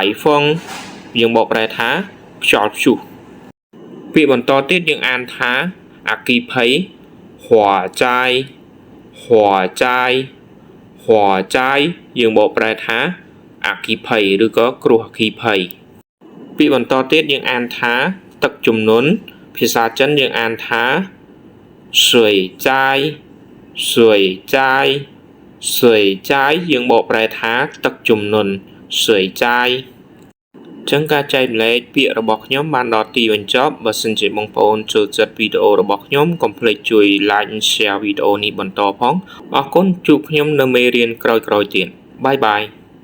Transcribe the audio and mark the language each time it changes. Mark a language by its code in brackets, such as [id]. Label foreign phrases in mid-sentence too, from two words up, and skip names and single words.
[km] ហ្វុងយើងបកប្រែថាខ្យល់ព្យុះពាក្យបន្តទៀតយើងអានថាអគ្គិភ័យ [zh] 火灾火灾火灾 [km] យើងបកប្រែថាអគ្គិភ័យឬក៏គ្រោះអគ្គិភ័យពាក្យបន្តទៀតយើងអាន ថាទឹកជំនន់ភាសាចិនយើងអានថា [zh] 水灾水灾水灾 [km] យើងបកប្រែថាទឹកជំនន់水灾ចឹងការចែកម្លែកពាក្យរបស់ខ្ញុំបានដល់ទីបញ្ចប់បើសិនជាបងប្អូនចូលចិត្តវីដេអូរបស់ខ្ញុំកុំភ្លេចជួយ [en] like and share [km] វីដេអូនេះបន្តផងអរគុណជួបខ្ញុំនៅមេរៀនក្រោយៗទៀតបាយបាយ